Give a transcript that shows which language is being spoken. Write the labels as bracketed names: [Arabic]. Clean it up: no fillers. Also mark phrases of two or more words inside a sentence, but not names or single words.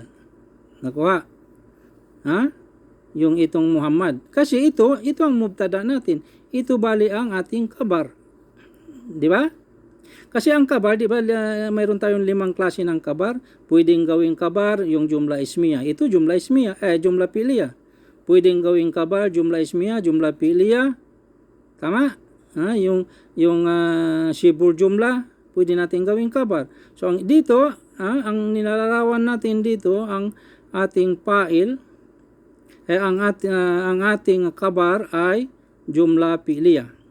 [Filipino] Nakuha? Yung itong Muhammad. Kasi ito ang mubtada natin. Ito bali ang ating kabar. Di ba? Kasi ang kabar, di ba, mayroon tayong 5 klase ng kabar. Pwedeng gawing kabar yung jumla ismiya. [Arabic] Ito جملة اسمية، جملة فعلية. [Filipino] Pwedeng gawing [Arabic] خبر، جملة اسمية، جملة فعلية. [Filipino] Tama? Yung [Arabic] شبه جملة, [Filipino] pwede natin gawing kabar. So dito, ang nilalarawan natin dito, ang ating fa'il, ang ating kabar ay [Arabic] جملة فعلية.